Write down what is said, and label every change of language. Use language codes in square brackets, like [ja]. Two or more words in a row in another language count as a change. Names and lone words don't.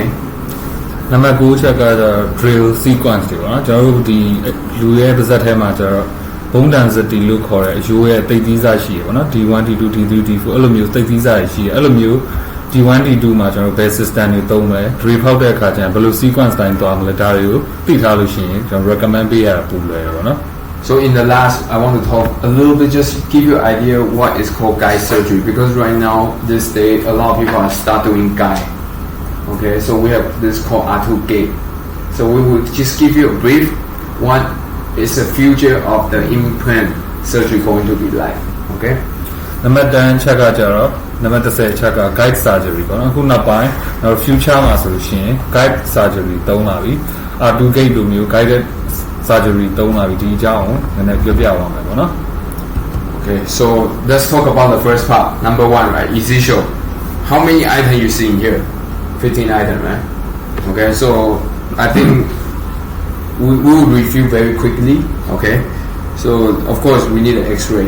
[my] နံပါတ်9ချက်ကတော့ [en] drill sequence [my] တွေပေါ့နော်ကျွန်တော်တို့ဒီလူရဲ့ပါးစပ်ထဲမှာကျတော့ဘုံတန်စတီလို့ခေါ်တဲ့အရိုးရဲ့တိတ်သီးစားရှိရပေါ့နော် D1 D2 D3 D4 အဲ့လိုမျိုးတိတ်သီးစားရှိရအဲ့လိုမျိုး D1 D2 မှာကျွန်တော်ဘယ် system တွေသုံးလဲ drill ဖောက်တဲ့အခါကျရင်ဘယ်လို sequence တိုင်းသွားမလဲဒါတွေကိုသိထားလို့ရှိရင်ကျွန်တော် recommend ပေးရတာပိုလွယ်တယ်ပေါ့နော် [en] So in the last, I want to talk a little bit, just give you an idea what is called guide surgery because right now, this day, a lot of people are start doing guide. Okay, so we have this called R2 gate. So we will just give you a brief what is the future of the implant surgery going to be like. Okay. [my] နံပါတ်10ချက်ကကြတော့နံပါတ်10ချက်က [en] guide surgery [my] ပေါ့နော်အခုနောက်ပိုင်းတော့ future မှာဆိုလို့ရှိရင် [en] guide surgery [my] သုံးလာပြီ R2 gate လိုမျိုး [en] guided surgery [my] သုံးလာပြီဒီအကြောင်းကိုနည်းနည်းပြောပြပါမယ်ပေါ့နော် [en] Okay, so let's talk about the first part. Number 1, right? Easy show. How many items you see in here? 15 items, right? Okay, so I think we will review very quickly. Okay, so of course we need an X-ray.